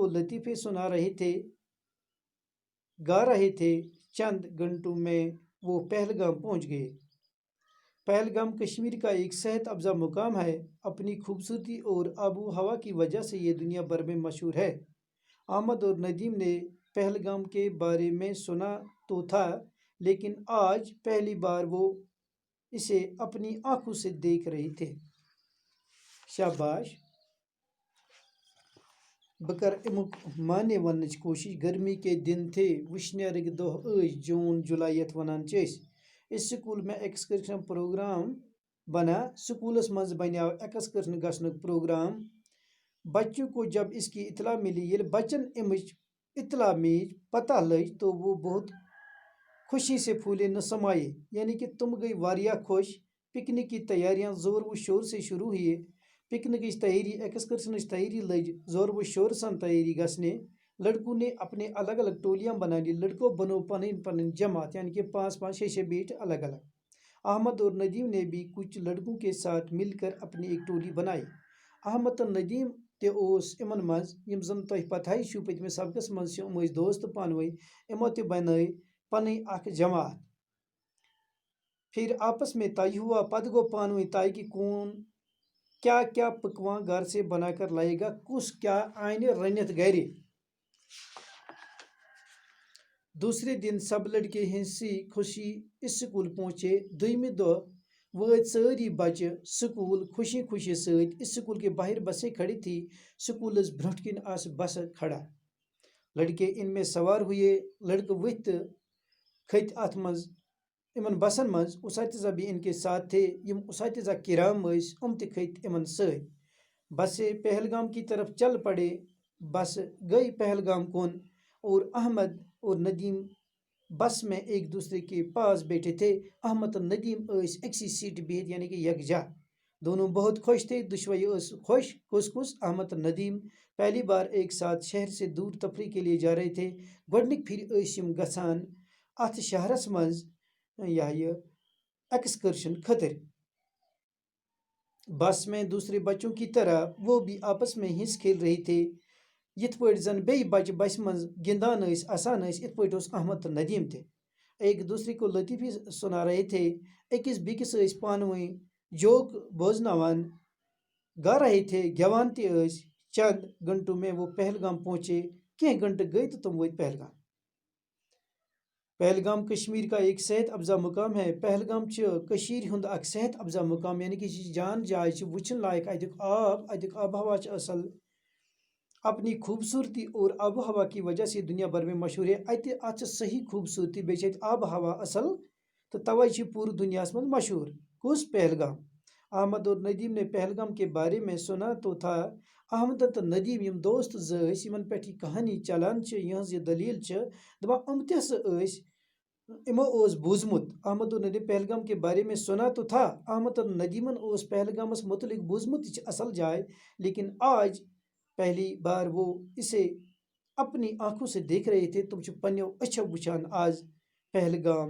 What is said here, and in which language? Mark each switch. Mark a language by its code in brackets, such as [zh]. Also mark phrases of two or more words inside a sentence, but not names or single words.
[ur] لطیفے سنا رہے تھے گا رہے تھے چند گھنٹوں میں وہ پہلگام پہنچ گئے پہلگام کشمیر کا ایک صحت افزا مقام ہے اپنی خوبصورتی اور آب و ہوا کی وجہ سے یہ دنیا بھر میں مشہور ہے احمد اور ندیم نے پہلگام کے بارے میں سنا تو تھا لیکن آج پہلی بار وہ اسے اپنی آنکھوں سے دیکھ رہے تھے شاباش [ks] بہٕ کر امیُک معنی وننٕچ کوٗشِش [ur] گرمی کے دن تھے [ks] وٕشنیرٕکۍ دۄہ ٲسۍ جوٗن جُلائی یتھ ونان چھِ أسۍ [ur] اس سکول میں ایکسکرشن پروگرام بنا [ks] سکولس منٛز بنیو ایکسکرشن گژھنُک پروگرام [ur] بچوں کو جب اس کی اطلاع ملی [ks] ییٚلہِ بچن امِچ اطلاع میج پتہ لٔج [ur] تو وہ بہت خوشی سے پھولے نہ سمائے [ks] یعنی کہ تم گئی واریاہ خوش [ur] پکنک کی تیاریاں زور و شور سے شروع ہوئی [ks] پکنکٕچ تیٲری ایکسکرشنٕچ تیٲری لٔج زور و شور سان تیٲری گژھنہِ [ur] لڑکوں نے اپنے الگ الگ ٹولیاں بنا لی [ks] لڑکوں بنو پنن جماعت یعنی کہ 5-5 6 بیٹھ الگ الگ [ur] احمد اور ندیم نے بھی کچھ لڑکوں کے ساتھ مل کر اپنی ایک ٹولی بنائی [ks] احمد تو ندیم تہِ اوس یِمن منٛز یِم زن تۄہہِ پتہٕے چھُو پٔتمہِ سبقس منٛز چھِ یِم ٲسۍ دوست پانہٕ ؤنۍ یِمو تہِ بنٲے پنٕنۍ اکھ جماعت [ur] پھر آپس میں طے ہوا [ks] پتہٕ گوٚو پانہٕ ؤنۍ طے [ur] کہ کون کیا کیا پکوان گھر سے بنا کر لائے گا [ks] کس کیا آنہِ رٔنِتھ گرِ [ur] دوسرے دن سب لڑکے ہنسی خوشی اسکول پہنچے [ks] دویمہِ دۄہ وٲتۍ سٲری بچہِ سکول خوشی خوشی سۭتۍ [ur] اسکول کے باہر بسیں کھڑی تھی [ks] سکولس برونٛٹھ کِنۍ آسہٕ بسہٕ کھڑا [ur] لڑکے ان میں سوار ہوئے [ks] لڑکہٕ ؤتھۍ تہٕ کھٔتۍ اتھ منٛز یِمن بسن منٛز [ur] اساتذہ بھی ان کے ساتھ تھے [ks] یم اساتذہ کرام ٲسۍ تہِ کھٔتۍ یِمن سۭتۍ [ur] بسیں پہلگام کی طرف چل پڑے [ks] بس گئی پہلگام کن [ur] اور [ks] احمد اور ندیم بس میں ایک دوسرے کے پاس بیٹھے تھے احمد اور ندیم ٲسۍ أکسی سیٹہِ بِہِتھ یعنی کہ یکجا [ur] دونوں بہت خوش تھے [ks] دشوئی ٲس خوش کس [ur] احمد اور ندیم پہلی بار ایک ساتھ شہر سے دور تفریح کے لیے جا رہے تھے [ks] گۄڈنِکۍ پھِرِ ٲسۍ یِم گژھان اتھ شہرس منٛز یہ ایکسکرشن خٲطرٕ [ur] بس میں دوسرے بچوں کی طرح وہ بھی آپس میں ہنس کھیل رہے تھے [ks] یِتھ پٲٹھۍ زن بیٚیہِ بچہِ بسہِ منٛز گِنٛدان ٲسۍ اسان ٲسۍ یِتھ پٲٹھۍ اوس احمد تہٕ ندیم تہِ [ur] ایک دوسرے کو لطیفے سنا رہے تھے [ks] أکِس بیٚکِس ٲسۍ پانہٕ ؤنۍ جوک بوزناوان [ur] گا رہے تھے [ks] گٮ۪وان تہِ ٲسۍ [ur] چند گھنٹوں میں وہ پہلگام پہنچے [ks] کینٛہہ گھنٹہٕ گٔے تہٕ تِم وٲتۍ پہلگام [ur] پہلگام کشمیر کا ایک صحت افزا مقام ہے [ks] پہلگام چھِ کٔشیٖرِ ہُنٛد اکھ صحت افزا مقام یعنی کہ یہِ چھِ جان جاے چھِ وٕچھِنۍ لایق اَتیُک آب و ہوا چھِ اصل اپنی [ur] خوبصورتی اور آب و ہوا کی وجہ سے دنیا بھر میں مشہور ہے [ks] اتھ چھِ صحیح خوبصورتی بیٚیہِ چھِ اتہِ آب و ہوا اصل تہٕ توے چھِ پوٗرٕ دُنیاہس منٛز مشہور کُس پہلگام [ur] احمد اور ندیم نے پہلگام کے بارے میں سنا تو تھا [ks] احمد تو ندیم یم دوست زس یمن پہ یہ کہانی چلان یہ دلیل دپان ام تس امو بوزمت [ur] احمد اور ندیم پہلگام کے بارے میں سنا تو تھا، [ks] احمد اور ندیمن پہلگامس متعلق بوزمت یہ اصل جائے، [ur] لیکن آج پہلی بار وہ اسے اپنی آنکھوں سے دیکھ رہے تھے، [ks] تم پنو اچھو وچان آز پہلگام۔